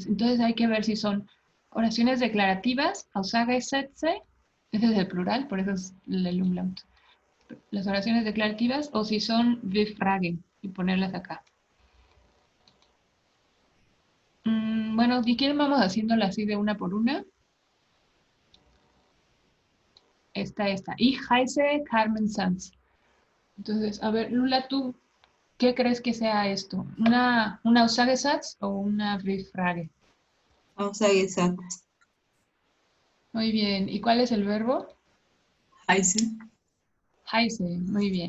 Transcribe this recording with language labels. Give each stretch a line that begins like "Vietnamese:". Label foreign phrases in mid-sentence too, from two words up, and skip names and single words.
Spanish: Entonces hay que ver si son oraciones declarativas, Aussagesätze, ese es el plural, por eso es el umlaut. Las oraciones declarativas, o si son Befragen, y ponerlas acá. Bueno, si quieren vamos haciéndola así de una por una. Esta.
German: Ich heiße Carmen Sanz.
Spanish: Entonces, a ver, Lula, ¿tú qué crees que sea esto? ¿Una Aussagesatz o una Befrage?
German: Aussagesatz.
Spanish: Muy bien. ¿Y cuál es el verbo?
German: Heiße. Heiße,
Spanish: muy bien.